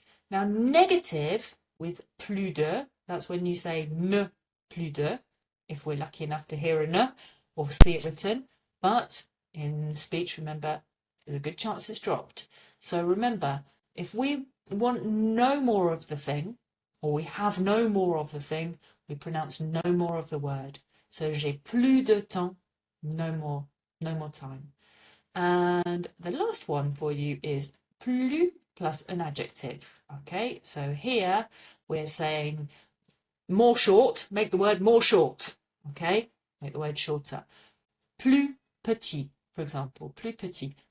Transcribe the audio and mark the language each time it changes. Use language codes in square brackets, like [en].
[en] Now negative with plus de, that's when you say ne plus de, if we're lucky enough to hear a ne or see it written, but in speech, remember, there's a good chance it's dropped. So remember, if we want no more of the thing, or we have no more of the thing, we pronounce no more of the word. So [fr] j'ai plus de temps, [en] no more time. And the last one for you is plus plus an adjective. Okay, so here we're saying more short, make the word more short. Okay, make the word shorter. [fr] Plus petit, [en] for example, [fr] plus petit.